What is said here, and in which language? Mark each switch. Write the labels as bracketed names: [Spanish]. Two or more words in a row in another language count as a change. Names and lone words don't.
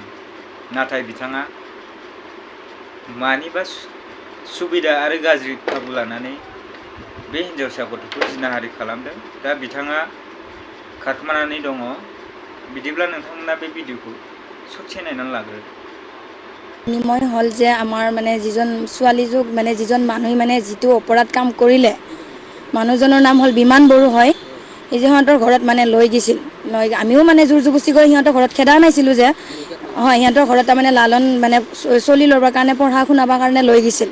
[Bodo] नाथाय बिथाङा मानिबा सुबिदा आरो गाज्रि खाबु लानानै बे हिन्जावसा गथ'खौ जिनाहारि खालामदों। दा बिथाङा खारखोमानानै दङ। बिदिब्ला नोंथांमोना बे भिडिअखौ ससे नायनानै लाग्रो। [Assamese] নিময় হল যে আমাৰ মানে যিজন ছোৱালীযোগ মানে যিজন মানুহে মানে যিটো অপৰাধ কাম কৰিলে মানুহজনৰ নাম হ'ল বিমান বড়ো হয়। এই যে সিহঁতৰ ঘৰত মানে লৈ গৈছিল, আমিও মানে জোৰ জবস্তি কৰি সিহঁতৰ ঘৰত খেদা নাছিলোঁ যে হয়, সিহঁতৰ ঘৰত তাৰমানে লালন মানে চলি ল'বৰ কাৰণে পঢ়া শুনাবৰ কাৰণে লৈ গৈছিল।